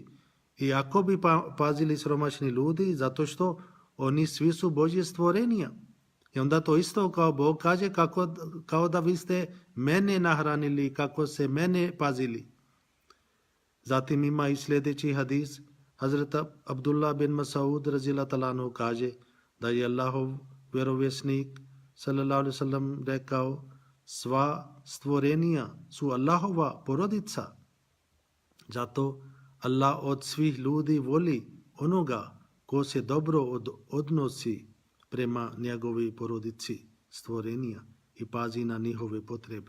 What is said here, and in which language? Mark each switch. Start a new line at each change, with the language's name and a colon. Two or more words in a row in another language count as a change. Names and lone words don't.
Bosnian: I ako bi pazili siromašni ljudi, zato što oni svi su Božje stvorenja. I onda to isto kao Bog kaže, kao da vi ste mene nahranili, kako se mene pazili. Zatim ima i sljedeći hadis. Hazrat Abdullah bin Mas'ud
Arabic: رضي الله تعالى عنه
Bosnian: kaže da je Allahov vjerovjesnik
Arabic: صلى الله عليه وسلم
Bosnian: rekao, sva stvorenija su Allahova porodica. Zato Allah od svih ljudi voli onoga ko se dobro odnosi prema njegovi porodici stvorenija i pazi na njihove potrebe.